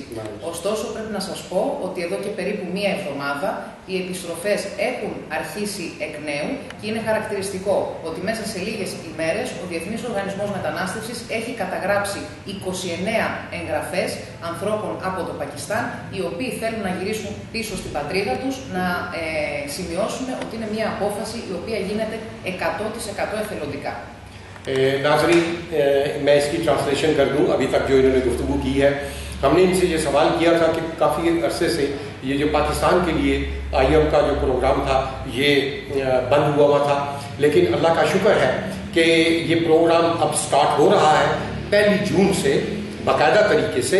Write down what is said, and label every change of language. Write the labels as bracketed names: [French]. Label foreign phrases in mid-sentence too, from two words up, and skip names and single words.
[Greek] Ωστόσο, πρέπει να σας πω ότι εδώ και περίπου μία εβδομάδα οι επιστροφές έχουν αρχίσει εκ νέου και είναι χαρακτηριστικό ότι μέσα σε λίγες ημέρες ο Διεθνής Οργανισμός Μετανάστευσης έχει καταγράψει 29 εγγραφές ανθρώπων από το Πακιστάν, οι οποίοι θέλουν να γυρίσουν πίσω στην πατρίδα τους, να σημειώσουμε ότι είναι μια απόφαση η οποία γίνεται 100% εθελοντικά. [Urdu] ناظرین، میں اس کی ٹرانسلیشن کر دوں. ابھی تک جو انہوں نے گفتگو کی ہے، ہم نے ان سے یہ سوال کیا تھا کہ کافی عرصے سے یہ جو پاکستان کے لیے IUM کا جو پروگرام تھا یہ بند ہوا تھا، لیکن اللہ کا شکر ہے کہ یہ پروگرام اب سٹارٹ ہو رہا ہے 1 جون سے باقاعدہ طریقے سے.